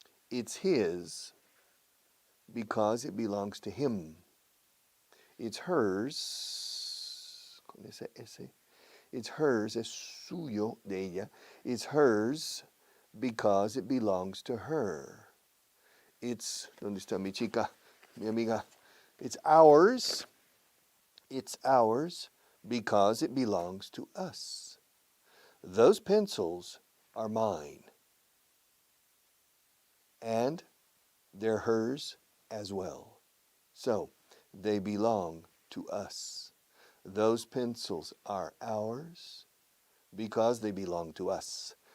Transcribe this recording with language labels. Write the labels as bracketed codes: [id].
[en] It's his because it belongs to him. It's hers, [es] con ese S. [en] It's hers, [es] es suyo, de ella. [en] It's hers because it belongs to her. It's, [es] ¿dónde está mi chica, mi amiga? [en] It's ours because it belongs to us. Those pencils are mine, and they're hers as well. So, they belong to us. Those pencils are ours because they belong to us.